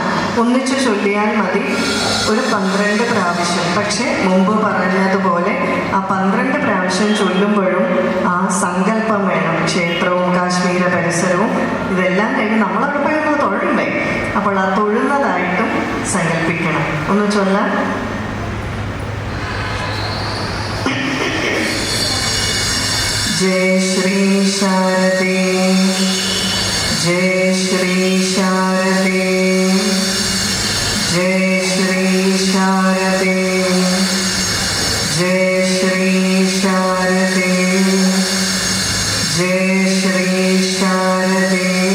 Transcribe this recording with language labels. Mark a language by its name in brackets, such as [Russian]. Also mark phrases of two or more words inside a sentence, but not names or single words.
[Malayalam] ഒന്നിച്ചു ചൊല്ലിയാൽ മതി, ഒരു 12 പ്രാവശ്യം. പക്ഷെ മുമ്പ് പറഞ്ഞതുപോലെ ആ 12 പ്രാവശ്യം ചൊല്ലുമ്പോഴും ആ സങ്കല്പം വേണം. ക്ഷേത്രവും കാശ്മീര പരിസരവും ഇതെല്ലാം കഴിഞ്ഞ് നമ്മളവിടെ പോയി ഒന്ന് തൊഴണ്ടേ? അപ്പോൾ ആ തൊഴുന്നതായിട്ടും സങ്കല്പിക്കണം. ഒന്ന് ചൊല്ലാം. [Sanskrit] जय श्री शारदे, जय श्री शारदे, जय श्री शारदे, जय श्री शारदे, जय श्री शारदे,